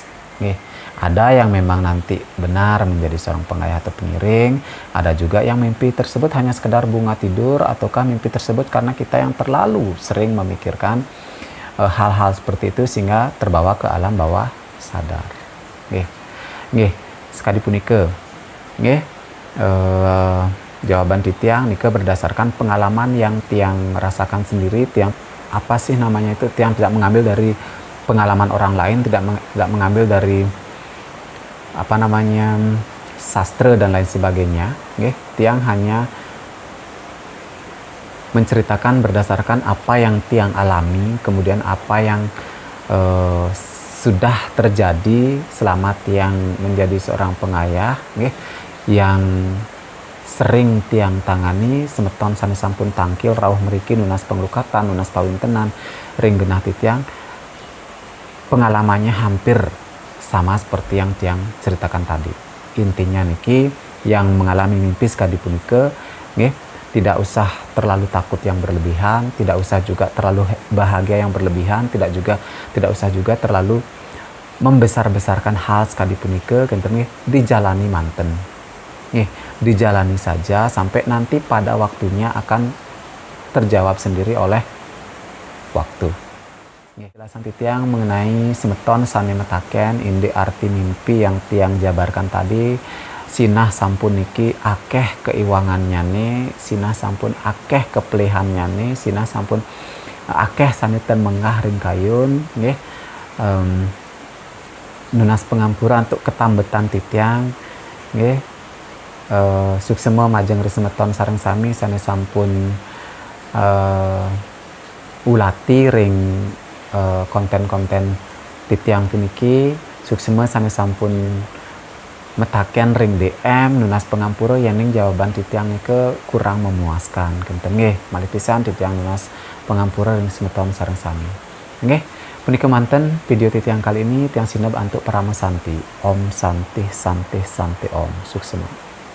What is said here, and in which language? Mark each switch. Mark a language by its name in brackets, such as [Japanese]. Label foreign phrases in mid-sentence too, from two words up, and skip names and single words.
[Indonesian] Ada yang memang nanti benar menjadi seorang pengayah atau pengiring, ada juga yang mimpi tersebut hanya sekedar bunga tidur, ataukah mimpi tersebut karena kita yang terlalu sering memikirkan hal-hal seperti itu sehingga terbawa ke alam bawah sadar. [Balinese] Sekali punika, [Indonesian] jawaban [Balinese] titiang nika [Indonesian] berdasarkan pengalaman yang tiang rasakan sendiri, tiang apa sih namanya itu, tiang tidak mengambil dari pengalaman orang lain, tidak mengambil dari apa namanya sastra dan lain sebagainya. Tiang hanya menceritakan berdasarkan apa yang tiang alami, kemudian apa yang sudah terjadi selama tiang menjadi seorang pengayah, yang sering tiang tangani [Balinese] semeton sami sampun tangkil rawuh meriki nunas penglukatan, nunas pawintenan, ring genah titiang. [Indonesian] Pengalamannya hampir sama seperti yang tiang ceritakan tadi. Intinya niki yang mengalami mimpi [Balinese] sekali punika, [Indonesian] tidak usah terlalu takut yang berlebihan, tidak usah juga terlalu bahagia yang berlebihan, tidak usah juga terlalu membesar-besarkan hal [Balinese] sekali punika, [Indonesian] dijalani manten. Dijalani saja sampai nanti pada waktunya akan terjawab sendiri oleh waktu. Jelasan titiang mengenai [Balinese] semeton sami metaken indi [Indonesian] arti mimpi yang tiang jabarkan tadi, [Balinese] sinah sampun niki akeh keiwangannya nih, sinah sampun akeh kepelihannya nih, sinah sampun akeh saniten mengah ring kayun, nunas pengampuran untuk ketambetan titiang, suksema majeng semeton sareng sami sane sampun ulati ring konten-konten titiang puniki, suksema sane sampun metaken ring DM nunas pengampura yang jawaban titiang ke [Indonesian] kurang memuaskan [Balinese] kenten malih pisan titiang nunas pengampura ring semeton sareng sami. Punika manten video titiang [Indonesian] kali ini [Balinese] tiang sineb antuk parama santi. Om santi santi santi om suksema.